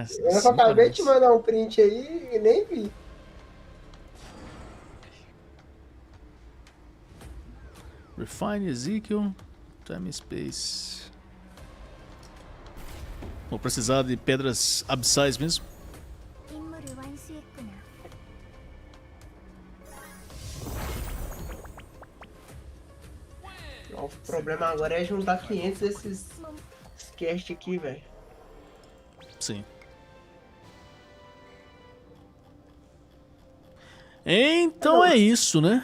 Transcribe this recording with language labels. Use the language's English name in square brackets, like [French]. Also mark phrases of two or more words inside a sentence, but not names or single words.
[Portuguese] Eu só acabei de te mandar um print aí e nem vi. [English] Refine Ezekiel. Time Space. [Portuguese] Vou precisar de pedras abissais mesmo. [Korean] 임무를 완수했구나. [Portuguese] O problema agora é juntar 500 desses cast aqui, velho. Sim. Então é isso, né?